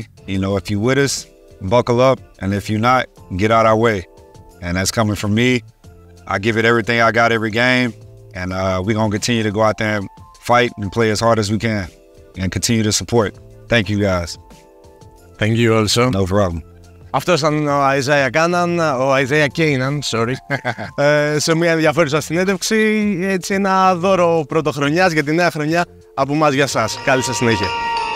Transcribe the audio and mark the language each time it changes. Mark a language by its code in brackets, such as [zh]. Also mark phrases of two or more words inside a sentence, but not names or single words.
[en] You know, if you're with us, buckle up. And if you're not, get out our way. And that's coming from me. I give it everything I got every game. And we're going to continue to go out there and fight and play as hard as we can. And continue to support. Thank you guys. Thank you also. No problem. [el] Αυτός ήταν ο Αϊζάια Κάνααν, ο Αϊζάια Κάνααν, sorry, σε μια ενδιαφέρουσα συνέντευξη, έτσι ένα δώρο πρωτοχρονιάς για τη νέα χρονιά από εμάς για σας. Καλή σας συνέχεια.